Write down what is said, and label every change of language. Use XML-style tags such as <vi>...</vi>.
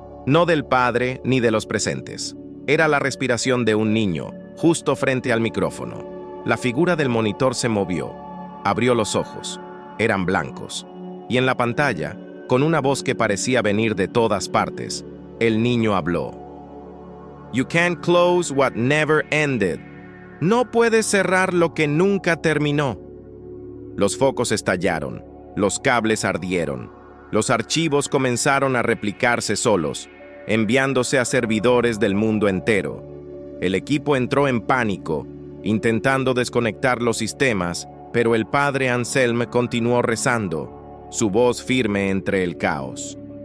<es>No del padre ni de los presentes. Era la respiración de un niño, justo frente al micrófono. La figura del monitor se movió, abrió los ojos. Eran blancos. Y en la pantalla, con una voz que parecía venir de todas partes, el niño habló.</es> <en>You can't close what never ended.</en> <es>No puedes cerrar lo que nunca terminó. Los focos estallaron, los cables ardieron, los archivos comenzaron a replicarse solos, enviándose a servidores del mundo entero. El equipo entró en pánico, intentando desconectar los sistemas, pero el padre Anselm continuó rezando, su voz firme entre el caos.</es>